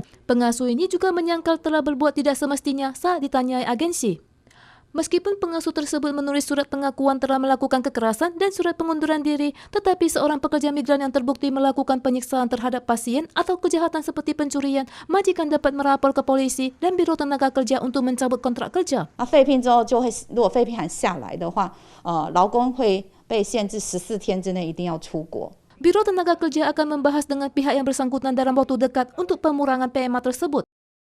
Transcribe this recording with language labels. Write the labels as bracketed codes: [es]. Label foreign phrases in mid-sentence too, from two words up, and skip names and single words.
[id] Pengasuh ini juga menyangkal telah berbuat tidak semestinya saat ditanyai agensi. Meskipun pengasuh tersebut menulis surat pengakuan telah melakukan kekerasan dan surat pengunduran diri, tetapi seorang pekerja migran yang terbukti melakukan penyiksaan terhadap pasien atau kejahatan seperti pencurian, majikan dapat melapor ke polisi dan Biro Tenaga Kerja untuk mencabut kontrak kerja. [zh] 废聘之后就会，如果废聘函下来的话，劳工会被限制14天之内一定要出国。 [id] Biro Tenaga Kerja akan membahas dengan pihak yang bersangkutan dalam waktu dekat untuk pemurangan PMA tersebut.